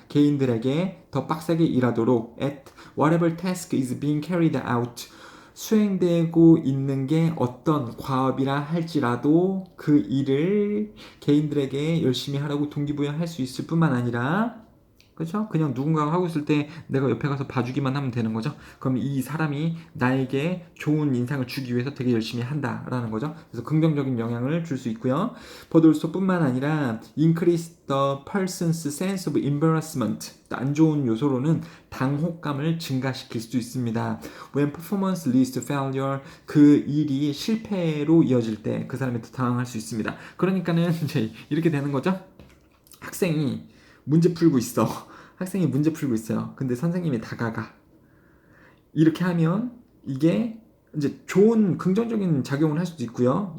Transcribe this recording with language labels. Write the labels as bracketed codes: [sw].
[ko] 개인들에게 더 빡세게 일하도록 [en] at whatever task is being carried out [ko] 수행되고 있는 게 어떤 과업이라 할지라도 그 일을 개인들에게 열심히 하라고 동기부여할 수 있을 뿐만 아니라 그렇죠? 그냥 누군가가 하고 있을 때 내가 옆에 가서 봐주기만 하면 되는 거죠. 그럼 이 사람이 나에게 좋은 인상을 주기 위해서 되게 열심히 한다라는 거죠. 그래서 긍정적인 영향을 줄 수 있고요. [en] but also [ko] 뿐만 아니라 [en] increase the person's sense of embarrassment. [ko] 안 좋은 요소로는 당혹감을 증가시킬 수도 있습니다. [en] When performance leads to failure, [ko] 그 일이 실패로 이어질 때 그 사람이 더 당황할 수 있습니다. 그러니까는 이제 이렇게 되는 거죠. 학생이 문제 풀고 있어. 학생이 문제 풀고 있어요. 근데 선생님이 다가가. 이렇게 하면 이게 이제 좋은 긍정적인 작용을 할 수도 있고요.